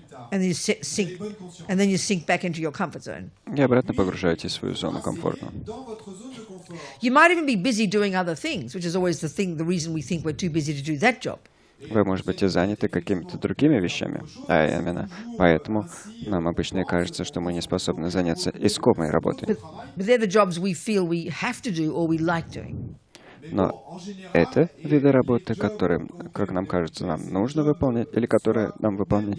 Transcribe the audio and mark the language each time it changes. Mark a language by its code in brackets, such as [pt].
[en] And then you sink back into your comfort zone. [ru] И обратно погружаетесь в свою зону комфорта. [en] You might even be busy doing other things, which is always the reason we think we're too busy to do that job. [ru] Вы, может быть, и заняты какими-то другими вещами, а именно поэтому нам обычно и кажется, что мы не способны заняться искомой работой. [en] But they're the jobs we feel we have to do or we like doing. [ru] Но это виды работы, которые, как нам кажется, нам нужно выполнять, или которые нам выполнять